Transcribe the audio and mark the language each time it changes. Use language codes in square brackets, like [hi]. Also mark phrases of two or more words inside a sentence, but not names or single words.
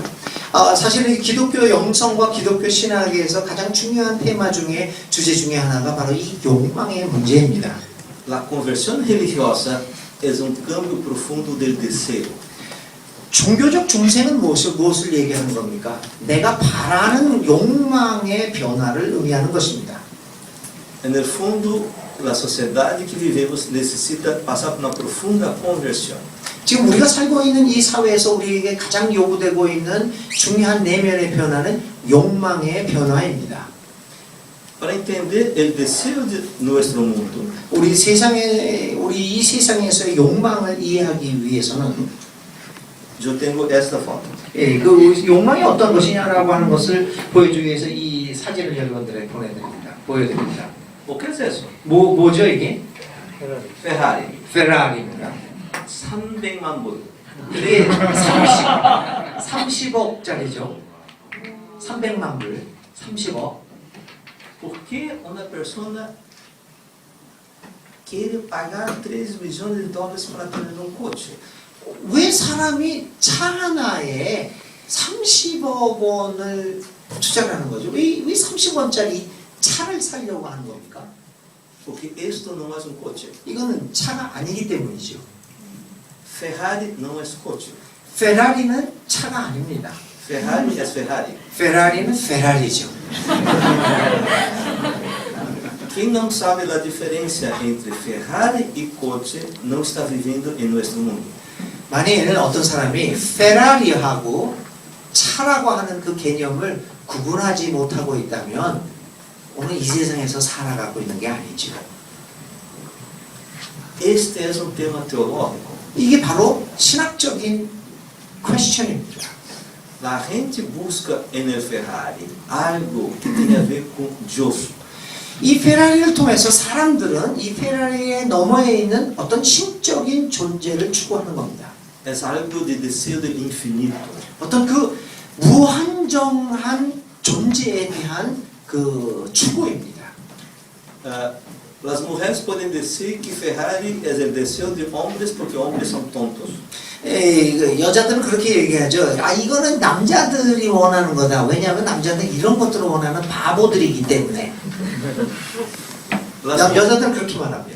[ko] 사실은 기독교 영성과 기독교 신학에서 가장 중요한 테마 중에 주제 중에 하나가 바로 이 욕망의 문제입니다. [pt] La conversão religiosa é [es] cambio profundo del [pt] desejo. [ko] 종교적 중생은 무엇을 얘기하는 겁니까? 내가 바라는 욕망의 변화를 의미하는 것입니다. [pt] No fundo, a sociedade que vivemos necessita passar por uma profunda conversão. [ko] 지금 우리가 살고 있는 이 사회에서 우리에게 가장 요구되고 있는 중요한 내면의 변화는 욕망의 변화입니다. [es] Para entender el deseo de nuestro mundo, [ko] 우리 이 세상에서의 욕망을 이해하기 위해서는 [es] yo tengo esta foto. [ko] 예, 그 욕망이 어떤 것이냐라고 하는 것을 보여주기 위해서 이 사진을 여러분들에게 보여드립니다. [pt] O que [es] es eso? [ko] 뭐죠 이게? [pt] Ferrari. [ko] 페라리입니다. 300만 불. 이게 30억짜리죠. 300만 불, 30억. [pt] Por que uma pessoa quer pagar 3 milhões de dólares para ter um coche? [ko] 왜 사람이 차 하나에 30억 원을 투자를 하는 거죠? 왜 30원짜리 차를 사려고 하는 겁니까? [pt] Porque isto não é coche. [ko] 이거는 차가 아니기 때문이죠. [pt] Ferrari não é coche. [ko] 페라리는 차가 아닙니다. [pt] Ferrari é Ferrari. [ko] 페라리는 페라리죠. [pt] Quem não sabe a diferença entre Ferrari e coche não está vivendo em nosso mundo. [ko] 만일 어떤 사람이 페라리하고 차라고 하는 그 개념을 구분하지 못하고 있다면 오늘 이 세상에서 살아가고 있는 게 아니죠. [pt] Este é tema teológico. [ko] 이게 바로 신학적인 퀘스천입니다. [pt] A gente busca [es] en el [pt] Ferrari algo que tenha a ver com Deus. [ko] 이 페라리를 통해서 사람들은 이 페라리의 너머에 있는 어떤 신적인 존재를 추구하는 겁니다. [pt] É algo de desejo do infinito. [ko] 어떤 그 무한정한 존재에 대한 그 추구입니다. [pt] As mulheres podem dizer que Ferrari é o desejo de homens porque homens são tontos. [ko] 여자들은 그렇게 얘기하죠. 아, 이거는 남자들이 원하는 거다. 왜냐하면 남자들은 이런 것들을 원하는 바보들이기 때문에. 여자들은 그렇게 말합니다.